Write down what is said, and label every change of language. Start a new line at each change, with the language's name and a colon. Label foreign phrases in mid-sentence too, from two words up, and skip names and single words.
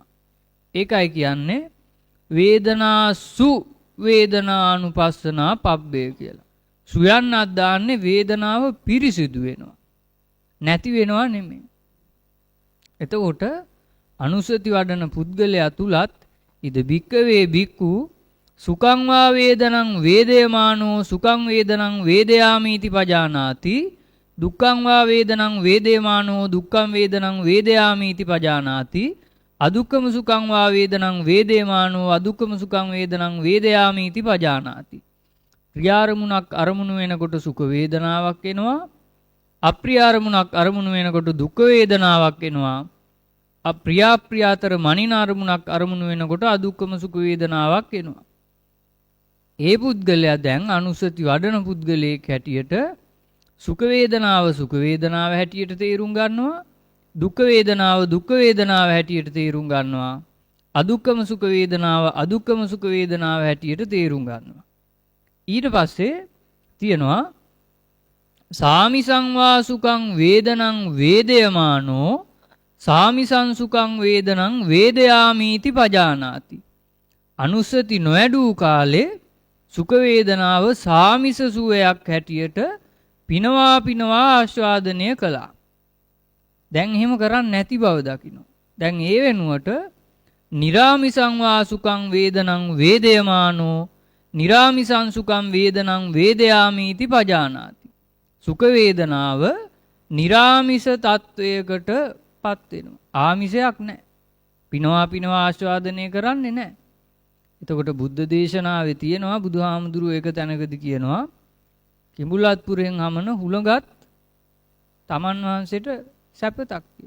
Sinhala: ඒකයි කියන්නේ
Pali: වේදනාසු වේදනානුපස්සනා පබ්බේ
Sinhala: කියලා. සුයන්නක් දාන්නේ වේදනාව පිරිසිදු වෙනවා, නැති වෙනවා නෙමෙයි. එතකොට අනුසති වඩන පුද්ගලයා තුලත්
Pali: ඉද භික්කවේ භික්ඛු සුඛං වා වේදනං වේදේමානෝ සුඛං වේදනං වේදයාමීති පජානාති, දුක්ඛං වා වේදනං වේදේමානෝ දුක්ඛං වේදනං වේදයාමීති පජානාති, අදුක්ඛම සුඛං වා වේදනං වේදේමානෝ අදුක්ඛම සුඛං වේදනං වේදයාමීති පජානාති.
Sinhala: ප්‍රියාරමුණක් අරමුණු වෙනකොට සුඛ වේදනාවක් එනවා. අප්‍රියාරමුණක් අරමුණු වෙනකොට දුක් වේදනාවක් එනවා. අප්‍රියාප්‍රියාතර මනින අරමුණක් අරමුණු වෙනකොට අදුක්ඛම සුඛ වේදනාවක් එනවා. ඒ පුද්ගලයා දැන් අනුසති වඩන පුද්ගලයෙක් හැටියට සුඛ වේදනාව හැටියට තේරුම් ගන්නවා. දුක් වේදනාව හැටියට තේරුම් ගන්නවා. අදුක්ඛම සුඛ වේදනාව හැටියට තේරුම් ගන්නවා. ඊට පස්සේ තියෙනවා
Pali: සාමිසං වා සුඛං වේදනං වේදයමානෝ සාමිසං සුඛං වේදනං වේදයාමීති පජානාති.
Sinhala: අනුස්සති නොඇඩූ කාලේ සුඛ වේදනාව සාමිස සුවයක් හැටියට පිනවා පිනවා ආස්වාදනය කළා. දැන් එහෙම කරන්නේ නැති බව දකින්න. දැන් ඒ වෙනුවට
Pali: නිරාමිසං වා සුඛං වේදනං වේදයමානෝ නිරාමිසං සුඛං වේදනං වේදයාමීති පජානාති.
Sinhala: සුඛ වේදනාව නිරාමිස තත්වයකට පත් වෙනවා. ආමිසයක් නැහැ. පිනවා පිනවා ආස්වාදනය කරන්නේ නැහැ. එතකොට බුද්ධ දේශනාවේ තියෙනවා බුදුහාමුදුරුවෝ එක තැනකදී කියනවා කිඹුලත්පුරෙන් හමන හුළඟත් තමන් වහන්සේට සැපතක් කියලා.